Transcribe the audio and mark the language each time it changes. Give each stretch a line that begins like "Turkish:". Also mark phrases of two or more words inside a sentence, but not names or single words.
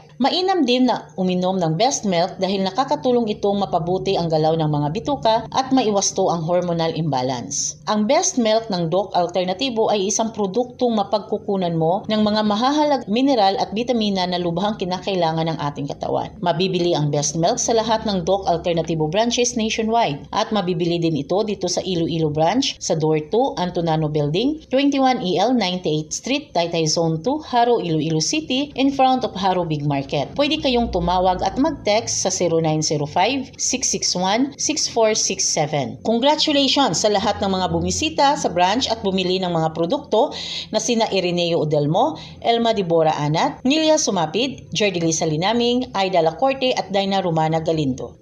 Filipino: Mainam din na uminom ng Best Milk dahil nakakatulong itong mapabuti ang galaw ng mga bituka at maiwasto ang
English: hormonal imbalance.
Filipino: Ang Best Milk ng Doc Alternativo ay isang produktong mapagkukunan mo ng mga mahahalagang mineral at bitamina na lubhang kinakailangan ng ating katawan. katawan. Mabibili ang Best Milk sa lahat ng Doc Alternativo
English: branches nationwide
Filipino: at mabibili din ito dito sa Iloilo branch sa Door 2, Antonano Building, 21 EL 98th Street, Taytay Zone 2, Haro, Iloilo City,
English: in front of Haro Big Market. Pwede kayong tumawag at mag-text sa 0905-661-6467. Congratulations sa lahat ng mga bumisita sa branch at bumili ng mga produkto na sina Ireneo Odelmo, Elma Dibora Anat, Nilia Sumapid, Jerdy Lisa Linaming, Aida Lacorte at Dina Romana Galindo.